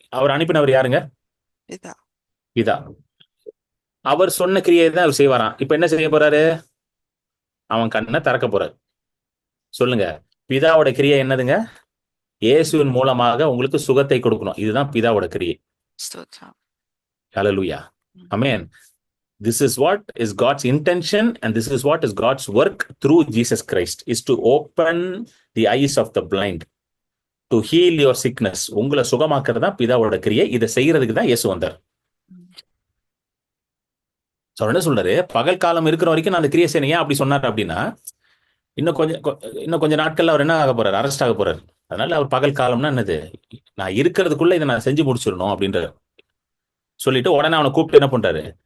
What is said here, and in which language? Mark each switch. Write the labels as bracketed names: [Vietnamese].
[Tamil] அவர் அனுப்பினவர் யாருங்க? பிதா. அவர் சொன்ன கிரியை தான் அவர் செய்வாராம். இப்ப என்ன செய்ய போறாரு? அவன் கண்ணை திறக்க போறாரு. சொல்லுங்க, பிதாவோட கிரியை என்னதுங்க? இயேசுவின் மூலமாக உங்களுக்கு சுகத்தை கொடுக்கணும். இதுதான் பிதாவோட கிரியை. ஹல்லேலூயா. ஆமென். [English] This is what is God's intention and this is what is God's work through Jesus Christ, is to open the eyes of the blind, to heal your sickness. [Tamil] உங்களை சுகமாக்குறது தான் பிதாவோட கிரியை. இதை செய்யறதுக்கு தான் இயேசு வந்தார். என்ன சொல்றாரு? பகல் காலம் இருக்கிற வரைக்கும் நான் அந்த கிரியை செய்யணும். ஏன் அப்படி சொன்னார் அப்படின்னா, இன்னும் கொஞ்சம் நாட்கள்ல அவர் என்ன ஆக போறாரு? அரெஸ்ட் ஆக போறாரு. அதனால அவர் பகல் காலம்னா என்னது, நான் இருக்கிறதுக்குள்ள இதை நான் செஞ்சு முடிச்சிடணும் அப்படின்ற சொல்லிட்டு உடனே அவனை கூப்பிட்டு என்ன பண்றாரு?